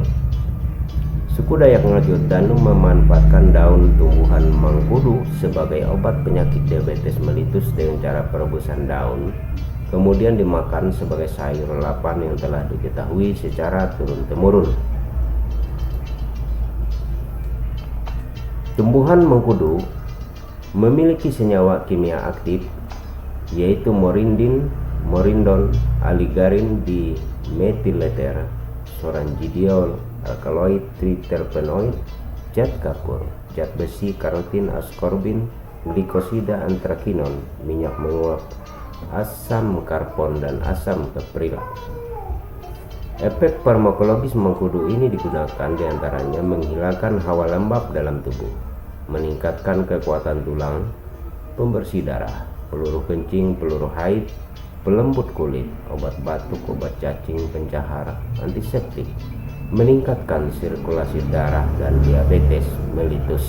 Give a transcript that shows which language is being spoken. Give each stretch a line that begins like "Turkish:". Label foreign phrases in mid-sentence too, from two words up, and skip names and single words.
Indonesian: Suku Dayak Ngaju Danu memanfaatkan daun tumbuhan mengkudu sebagai obat penyakit diabetes mellitus dengan cara perebusan daun, kemudian dimakan sebagai sayur lalapan yang telah diketahui secara turun-temurun. Tumbuhan mengkudu memiliki senyawa kimia aktif yaitu morindin, morindon, aligarin dimetileter, sorangidiol, alkaloid triterpenoid, zat kapur, zat besi, karotin, askorbin, glikosida, antrakinon, minyak menguap, asam karbon, dan asam kepril. Efek farmakologis mengkudu ini digunakan diantaranya menghilangkan hawa lembab dalam tubuh, meningkatkan kekuatan tulang, pembersih darah, peluru kencing, peluru haid, pelembut kulit, obat batuk, obat cacing, pencahar, antiseptik, meningkatkan sirkulasi darah, dan diabetes mellitus.